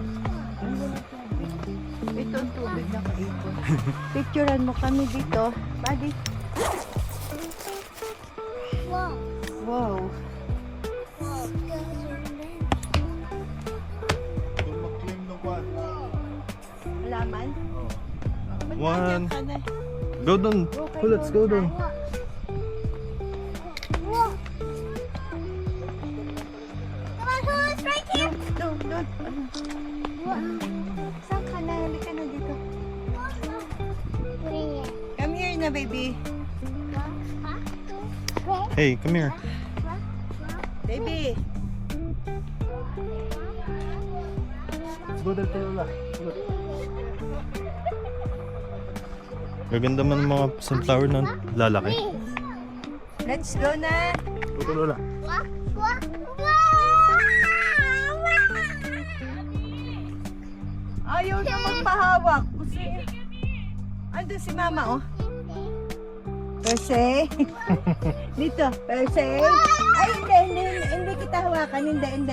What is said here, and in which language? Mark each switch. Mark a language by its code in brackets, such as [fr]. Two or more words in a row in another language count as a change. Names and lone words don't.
[tl] Ito ang tubig na kaipon. Picturean mo kami dito. Buddy. [en] Wow. Wow. [tl] Kung mag-claim ng kwan. Laman? [en] One. Go doon. Let's go doon. Wow. Come on, who's right here? [tl] Doon, doon. Ano? [en] Wow. [tl] Saan ka na? Halika na dito. [en] Where? Come here na, baby. Hey, come here. Baby. Let's go [tl] doon tayo lang. Gaganda man mga sunflower na lalaki. [en] Let's go na. [tl] Ito Lola. Ayaw na magpahawak. Ando si mama, oh. Perse. Dito, Perse. Ay, hindi kita hawakan. Hindi.